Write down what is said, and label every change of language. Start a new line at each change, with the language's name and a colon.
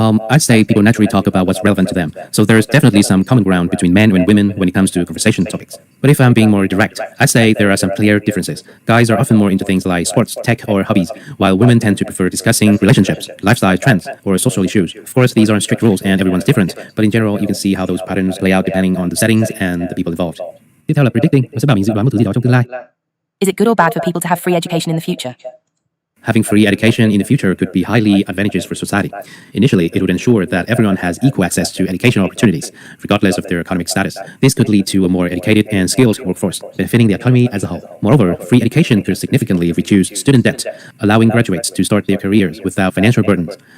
English: I'd say people naturally talk about what's relevant to them, so there's definitely some common ground between men and women when it comes to conversation topics. But if I'm being more direct, I'd say there are some clear differences. Guys are often more into things like sports, tech, or hobbies, while women tend to prefer discussing relationships, lifestyle trends, or social issues. Of course, these aren't strict rules and everyone's different, but in general, you can see how those patterns play out depending on the settings and the people involved.
Vietnamese: Tiếp theo là predicting, nó sẽ bảo mình dự đoán một thứ gì đó trong tương lai.
English: Is it good or bad for people to have free education in the future? Having free education in the future could be highly advantageous for society. Initially, it would ensure that everyone has equal access to educational opportunities, regardless of their economic status. This could lead to a more educated and skilled workforce, benefiting the economy as a whole. Moreover, free education could significantly reduce student debt, allowing graduates to start their careers without financial burdens.